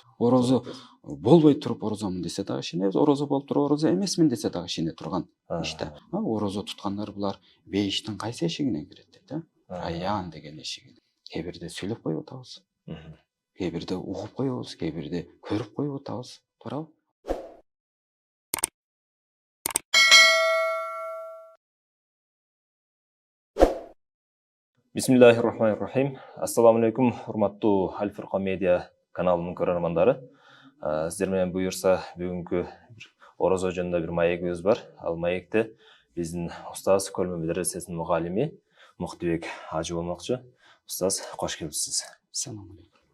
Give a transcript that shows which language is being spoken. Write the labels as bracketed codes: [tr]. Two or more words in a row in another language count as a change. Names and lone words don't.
[ky] Орозо болбой туруп орозомун десе дагы ишенебиз, орозо болуп туруп орозо эмесмин десе дагы ишене турган иште. Орозо туткандар булар бейиштин кайсы эшигинен кирет дейт, Райян деген эшигинен. Кээ бирде сүйлөп коюп атабыз. Кээ бирде угуп коебуз, кээ бирде көрүп коюп атабыз. Туурабы? [ar] بسم الله الرحمن الرحيم. السلام عليكم, [ky] урматтуу Аль-Фуркан медиа каналынын көрөрмандары. Сиздер менен буюрса бүгүнкү орозо жөнүндө бир маегибиз бар. Ал маекте биздин устаз Көлмө медресесинин мугалими Муктубек Ажы болмокчу. Устаз, кош келипсиз. [ar] السلام عليكم.